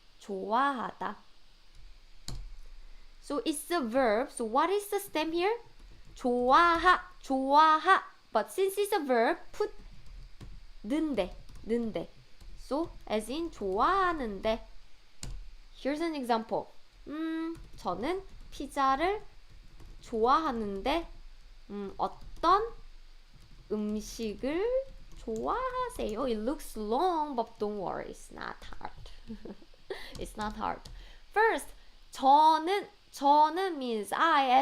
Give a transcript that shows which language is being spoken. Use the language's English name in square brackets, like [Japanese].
[Korean] 좋아하다. [English] So it's a verb. So what is the stem here? 좋아하, 좋아하. But since it's a verb, put 는데, 는데. So as in 좋아하는데. Here's an example. [Korean] 저는 피자를 좋아하는데 어떤 음식을 좋아하세요? [English] It looks long, but don't worry, it's not hard. It's not hard. First, 저는 means I.